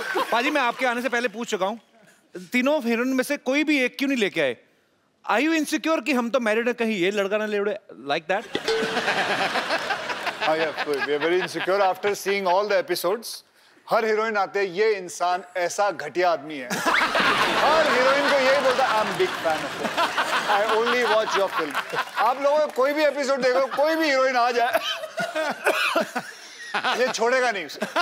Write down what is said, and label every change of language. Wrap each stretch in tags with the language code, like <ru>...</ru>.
<hi>पाजी मैं आपके आने से पहले पूछ चुका हूं, तीनों हीरोइन में से कोई भी एक क्यों नहीं लेके आए?</hi> <en>Are you insecure</en> <hi>कि हम तो मैरिड है, कहीं ये लड़का ना ले उड़े,</hi> <en>like that? We are very insecure after seeing all the episodes.</en> <hi>हर heroine आते हैं, ये इंसान ऐसा घटिया आदमी है। हर हीरोइन को यही बोलता है,</hi> <en>I'm big fan of it. I only watch your film.</en> <hi>आप लोगों को कोई भी एपिसोड देखो, कोई भी हीरोइन आ जाए, ये छोड़ेगा नहीं उसे।</hi>